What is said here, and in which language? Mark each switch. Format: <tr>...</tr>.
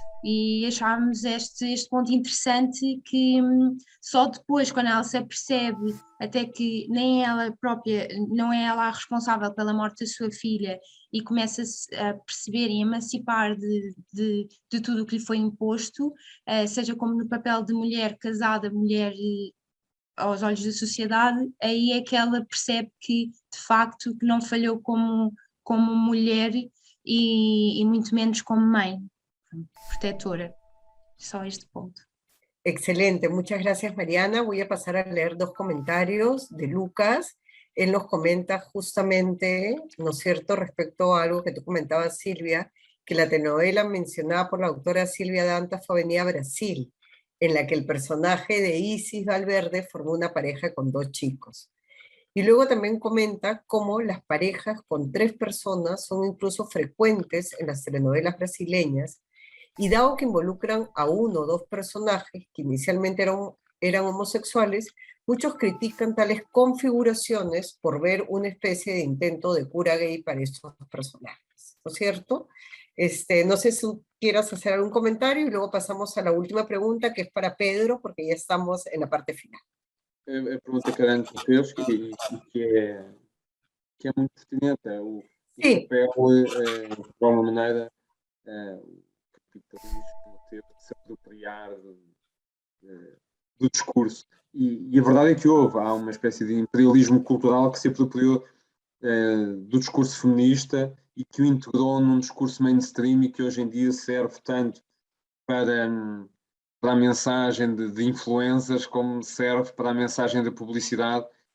<pt>E achámos este ponto interessante, que só depois, quando ela se apercebe até que nem ela própria, não é ela a responsável pela morte da sua filha, e começa-se a perceber e emancipar de tudo o que lhe foi imposto, seja como no papel de mulher casada, mulher aos olhos da sociedade, aí é que ela percebe que, de facto, que não falhou como mulher e muito menos como mãe protetora. Só este ponto.</pt> <es>Excelente, muchas gracias Mariana. Voy a pasar a leer 2 comentarios de Lucas. Él nos comenta justamente, ¿no es cierto?, respecto a algo que tú comentabas, Silvia, que la telenovela mencionada por la autora Silvia Dantas fue Avenida Brasil, en la que el personaje de Isis Valverde formó una pareja con 2 chicos. Y luego también comenta cómo las parejas con 3 personas son incluso frecuentes en las telenovelas brasileñas, y dado que involucran a 1 o 2 personajes que inicialmente eran homosexuales, muchos critican tales configuraciones por ver una especie de intento de cura gay para estos personajes, ¿no es cierto? No sé si quieras hacer algún comentario y luego pasamos a la última pregunta, que es para Pedro, porque ya estamos en la parte final.</es> <pt>A pergunta que a Ana fez e que é muito pertinente, é o papel, de alguma maneira, o capitalismo teve de se apropriar do discurso. E a verdade é que há uma espécie de imperialismo cultural que se apropriou do discurso feminista e que o integrou num discurso mainstream e que hoje em dia serve tanto para a mensagem de influencers como serve para a mensagem da publicidade.</pt>